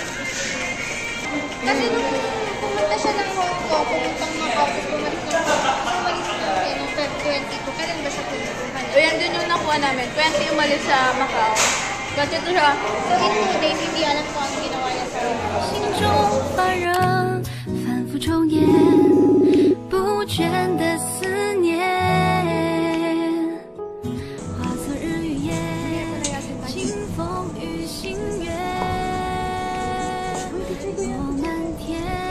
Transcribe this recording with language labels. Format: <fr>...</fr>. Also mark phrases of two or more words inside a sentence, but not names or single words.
<tl>Kasi nung pumunta siya ng Hong Kong, pumuntang Macau, pumalis ng Feb 22. Kailan ba siya pumunta? O yan din yung nakuha namin. 20 umalis sa Macau. Kasi ito siya.</tl> <en>So in 2 days,</en> <tl>hindi alam ko ang ginawa niya sa</tl> <zh>心中发热，反复重演，不倦的思念。化作日与夜，清风与星月，落满天。</zh>